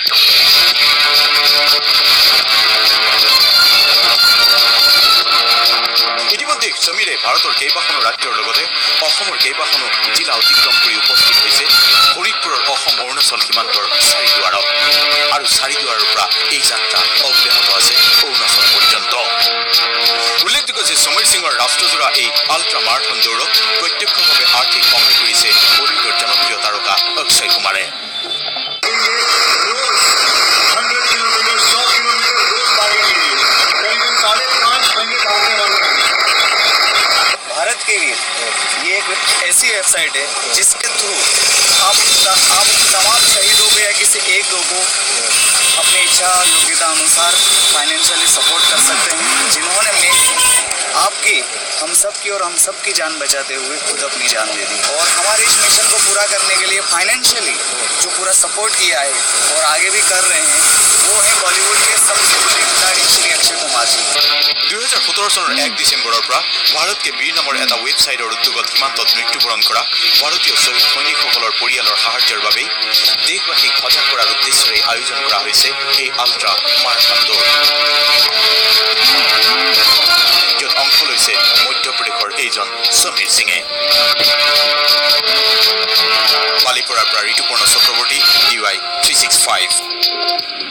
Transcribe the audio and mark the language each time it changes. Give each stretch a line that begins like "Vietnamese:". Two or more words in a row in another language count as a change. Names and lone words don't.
Assamese: ইতিমধ্যে সমীৰে ভাৰতৰ কেইবাখনো ৰাজ্যৰ লগতে অসমৰ কেইবাখনো জিলা অতিক্ৰম কৰি উপস্থিত হৈছে শোণিতপুৰৰ অসম অৰুণাচল সীমান্তৰ চাৰিদুৱাৰত আৰু চাৰিদুৱাৰৰ পৰা এই যাত্ৰা অব্যাহত আছে অৰুণাচল পৰ্যন্ত উল্লেখযোগ্য যে সমীৰ সিঙৰ ৰাষ্ট্ৰজোৰা এই
English: ultra marathon
Assamese: দৌৰক প্ৰত্যক্ষভাৱে আৰ্থিক সহায় কৰিছে বলিউডৰ জনপ্ৰিয় তাৰকা অক্ষয় কুমাৰে
Hindi: भारत के लिए ये एक ऐसी वेबसाइट है जिसके थ्रू आप तमाम शहीदों को या किसी एक दो को अपनी इच्छा योग्यता अनुसार
English: financially support
Hindi: कर सकते हैं जिन्होंने आपकी हम सब की और हम सब की जान बचाते हुए खुद अपनी जान दे दी और हमारे इस मिशन को पूरा करने के लिए फाइनेंशियली जो पूरा सपोर्ट किया है और आगे भी कर रहे हैं वो है बॉलीवुड के सबसे बड़े खिलाड़ी श्री अक्षय कुमार जी
Assamese: 2017 চনৰ 1 ডিচেম্বৰৰ পৰা ভাৰতকে বীৰ নামৰ এটা ৱেবছাইটৰ উদ্যোগত সীমান্তত মৃত্যুবৰণ কৰা ভাৰতীয় শ্বহীদ সৈনিকসকলৰ পৰিয়ালৰ সাহায্যৰ বাবে দেশবাসীক সজাগ কৰাৰ উদ্দেশ্যৰে আয়োজন কৰা হৈছে এই
English: ultra marathon
Assamese: দৌৰ য'ত অংশ লৈছে মধ্যপ্ৰদেশৰ এইজন সমীৰ সিঙে বালিপৰাৰ পৰা ঋতুপৰ্ণ চক্ৰৱৰ্তী DY 365